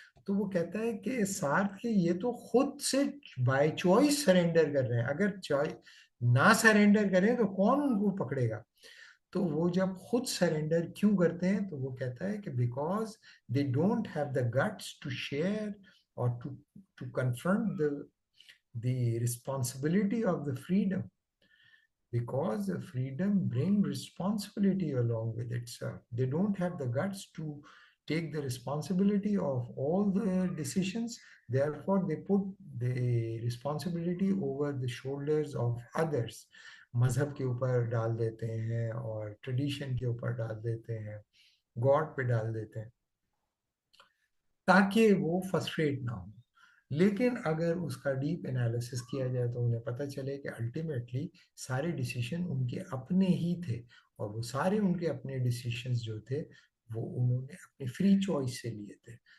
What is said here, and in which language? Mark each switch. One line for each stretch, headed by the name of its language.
Urdu: تو وہ کہتا ہے کہ سارتھ کے یہ تو خود سے بائی چوائس سرینڈر کر رہے ہیں، اگر نہ سرینڈر کریں تو کون ان کو پکڑے گا؟ تو وہ جب خود سرینڈر کیوں کرتے ہیں تو وہ کہتا ہے کہ
English: Because they don't have the guts to share اور to confront the responsibility of the freedom, because the freedom brings responsibility along with itself. They don't have the guts to take the responsibility of all the decisions. Therefore, they put the responsibility over the shoulders of others.
Urdu: مذہب کے اوپر ڈال دیتے ہیں اور tradition کے اوپر ڈال دیتے ہیں، گاڈ پہ ڈال دیتے ہیں تاکہ وہ فرسٹریٹ نہ ہو. لیکن اگر اس کا ڈیپ انالیسس کیا جائے تو انہیں پتہ چلے کہ الٹیمیٹلی سارے ڈیسیشن ان کے اپنے ہی تھے، اور وہ سارے ان کے اپنے ڈیسیشنز جو تھے وہ انہوں نے اپنی فری چوائس سے لیے تھے.